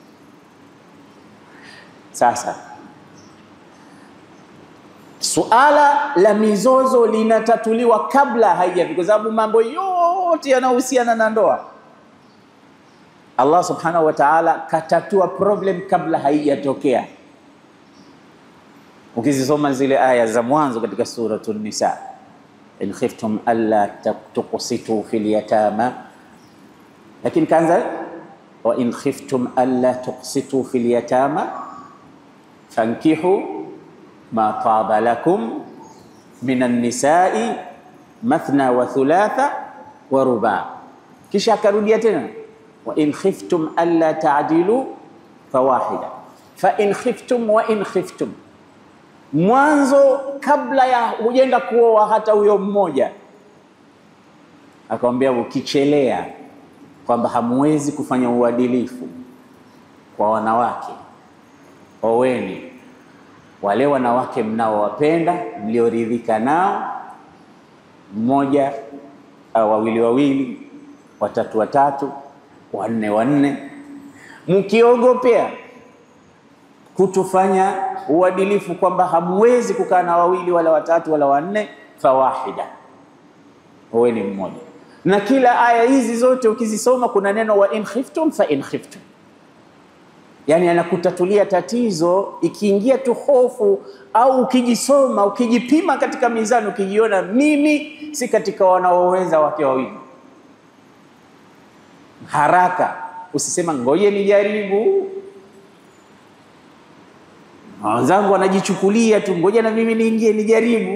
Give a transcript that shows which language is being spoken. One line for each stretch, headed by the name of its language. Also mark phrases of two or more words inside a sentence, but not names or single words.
Swahili: Sasa suala la mizozo linatatuliwa kabla haijafika, kwa sababu mambo yote yanayohusiana na ndoa Allah
Arabic: سبحانه وتعالى
Swahili: katatua problem kabla haijatokea. Ukizisoma zile aya za mwanzo katika suratul Nisa,
Arabic: إن خفتم ألا تقسطوا في اليتامى,
Swahili: lakini kaanza
Arabic: وإن خفتم ألا تقسطوا في اليتامى فانكحوا ما طاب لكم من النساء مثنى وثلاث ورباع.
Swahili: Kisha akarudia tena
Arabic: وإن خفتم ألا تعدلوا فواحدة فإن خفتم وإن خفتم.
Swahili: mwanzo kabla ya hujenda kuoa hata huyo mmoja, akamwambia ukichelea kwamba hamwezi kufanya uadilifu kwa wanawake, oweni wale wanawake mnaowapenda, mlioridhika nao, mmoja au wawili, watatu, wanne. Mkiogopea kutofanya uadilifu kwamba hamwezi kukaa na wawili wala watatu wala wanne, fawahida, oweni mmoja. Na kila aya hizi zote ukizisoma kuna neno
Arabic: وإن خفتم فإن خفتم,
Swahili: yani anakutatulia tatizo ikiingia tu hofu, au ukijisoma ukijipima katika mizani ukijiona mimi si katika wanaoweza wake wawili, haraka usisema ngoje nijaribu, wenzangu wanajichukulia tu, ngoja na mimi niingie nijaribu.